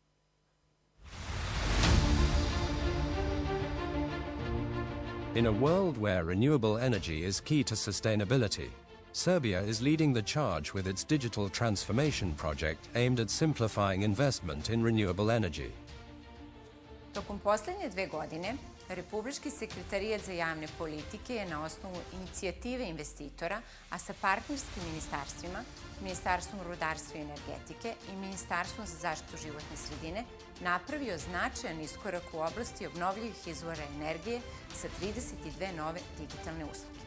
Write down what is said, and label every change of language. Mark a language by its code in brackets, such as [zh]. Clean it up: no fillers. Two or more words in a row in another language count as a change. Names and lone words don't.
[en] In a world where renewable energy is key to sustainability, Serbia is leading the charge with its digital transformation project aimed at simplifying investment in renewable energy. [sr] Tokom posljednje 2 godine, Republički sekretarijat za javne politike je na osnovu inicijative investitora, a sa partnerskim ministarstvima, Ministarstvom rudarstva i energetike i Ministarstvom za zaštitu životne sredine, napravio značajan iskorak u oblasti obnovljivih izvora energije sa 32 nove digitalne usluge.